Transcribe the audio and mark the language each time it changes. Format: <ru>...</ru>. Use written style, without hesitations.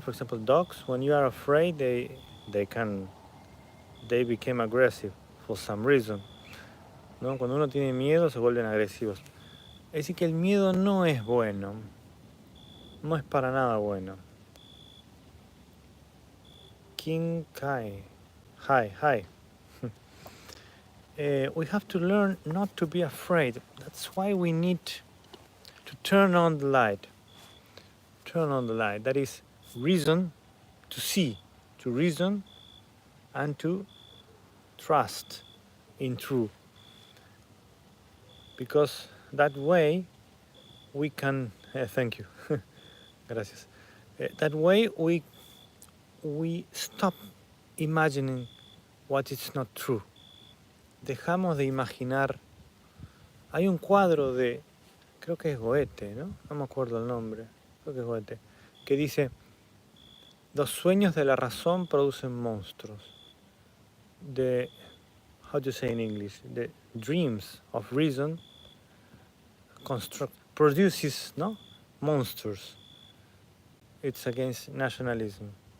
<en>For example, dogs, when you are afraid, they become aggressive for some reason, ¿no?</en> <es>Cuando uno tiene miedo se vuelven agresivos. Es decir que el miedo no es bueno, no es para nada bueno.</es> <en>King Kai, hi. We have to learn not to be afraid. That's why we need to turn on the light. Turn on the light. That is reason, to see, to reason, and to trust in truth. Because that way we can. Thank you. Gracias. That way we stop imagining what is not true.</en> <es>Dejamos de imaginar. Hay un cuadro de, creo que es Goethe, ¿no? No me acuerdo el nombre, creo que es Goethe, que dice, los sueños de la razón producen monstruos.</es> <en>How do you say in English? The dreams of reason produces, no? Monsters. It's against nationalism.</en>